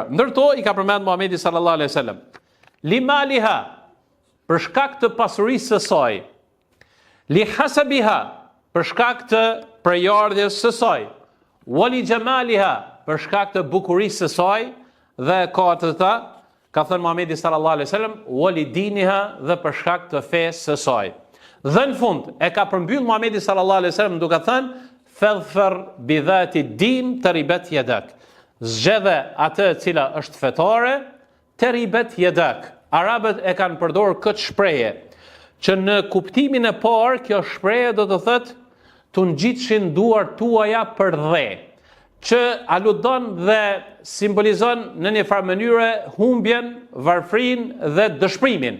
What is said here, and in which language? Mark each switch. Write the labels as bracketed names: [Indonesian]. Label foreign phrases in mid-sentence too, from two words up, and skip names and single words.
[Albanian] Ndërto i ka përmendur Muhamedi [Arabic] صلى الله عليه وسلم: لمالها, [Albanian] për shkak të pasurisë së saj. [Arabic] لحسبها, [Albanian] për shkak të prejardhjes së saj. [Arabic] ولجمالها, [Albanian] për shkak të bukurisë së saj, dhe katërta, ka thënë Muhamedi [Arabic] صلى الله عليه وسلم, ولدينها, [Albanian] dhe për shkak të fesë së saj. Dhe në fund e ka përmbyll Muhamedi [Arabic] صلى الله عليه وسلم [Albanian] duke thënë: [Arabic] فاظفر بذات الدين تربت يداك. [Albanian] Zgjedhë atë e cila është fetare, [Arabic] تربت يداك. [Albanian] Arabët e kanë përdorur këtë shprehje, që në kuptimin e parë kjo shprehje do të thotë tu ngjitshin duart tuaja për dhe, që aludon dhe simbolizon në një farë mënyre humbjen, varfrinë dhe dëshpërimin.